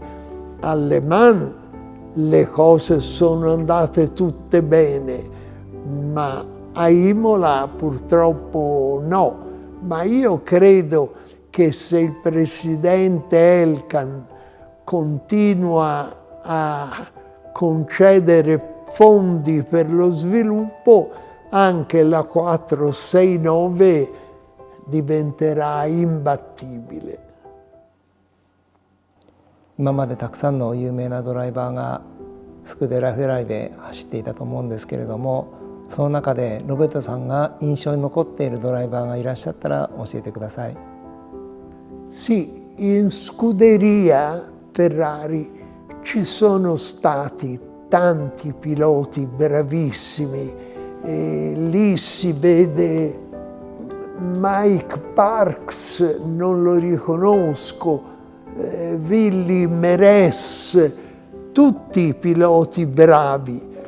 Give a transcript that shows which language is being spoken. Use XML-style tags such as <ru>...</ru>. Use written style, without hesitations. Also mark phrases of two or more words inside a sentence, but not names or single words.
<it>A Le Mans le cose sono andate tutte bene, ma A Imola purtroppo no, ma io credo che se il presidente Elkann continua a concedere fondi per lo sviluppo, anche la 469 diventerà imbattibile.</it> <ja>今までたくさんの有名なドライバーがスクデラ・フェラーリで走っていたと思うんですけれども、その中でロベルトさんが印象に残っているドライバーがいらっしゃったら教えてください。</ja> <it>Sì, in scuderia Ferrari ci sono stati tanti piloti bravissimi, e lì si vede Mike Parks, non lo riconosco, Willy Meres, tutti piloti bravi,</it>